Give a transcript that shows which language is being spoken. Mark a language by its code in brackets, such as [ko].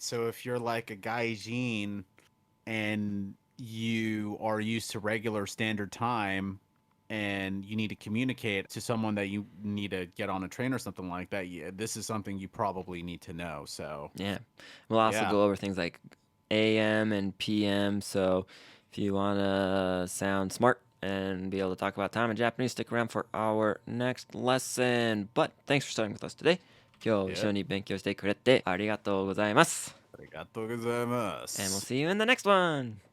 [en] So if you're like a gaijin and you are used to regular standard time and you need to communicate to someone that you need to get on a train or something like that, yeah, this is something you probably need to know. So, Yeah. We'll also yeah. go over things like AM and PM. So if you want to sound smart and be able to talk about time in Japanese, stick around for our next lesson. But thanks for starting with us today. [ja] 今日一緒に勉強してくれてありがとうございます。 Arigatou gozaimasu. [en] And we'll see you in the next one.